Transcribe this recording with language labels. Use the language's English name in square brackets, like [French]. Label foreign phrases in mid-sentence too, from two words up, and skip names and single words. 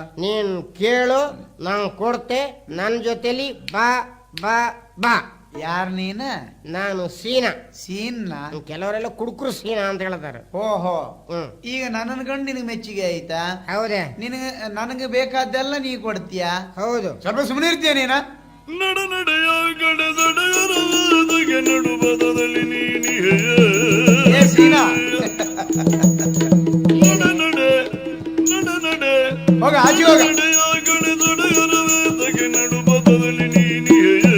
[Kannada] ನೀನ್ ಕೇಳು, ನಾನು ಕೊಡ್ತೆ. ನನ್ನ ಜೊತೆಲಿ ಬಾ ಬಾ ಬಾ. ಯಾರ್ ನೀನ? ನಾನು ಸೀನಾ. ಸೀನ್ನ? ಕೆಲವರೆಲ್ಲ ಕುಡುಕರು ಸೀನಾ ಅಂತ ಹೇಳ್ತಾರೆ. ಓಹೋ. ಹ್ಮ್. ಈಗ ನನ್ನ ಕಂಡು ನಿನಗೆ ಮೆಚ್ಚುಗೆ ಆಯ್ತಾ? ಹೌದೇ? ನನಗೆ ಬೇಕಾದ್ದೆಲ್ಲ ನೀ ಕೊಡ್ತೀಯಾ? ಹೌದು. ಸ್ವಲ್ಪ ಸುಮ್ಮನೆ ಇರ್ತೀಯ ನೀನ? ನಡ ನಡೆಯ ಗಡದಡೆಯರವಾದಗೆ ನಡು ಬದದಲ್ಲಿ ನೀನಿಯೇ ಏ ಸೀನಾ, ನಡ ನಡೆ ನಡ ನಡೆ ಹೋಗ ಆಚೆ ಹೋಗ. ನಡೆಯ ಗಡದಡೆಯರವಾದಗೆ ನಡು ಬದದಲ್ಲಿ ನೀನಿಯೇ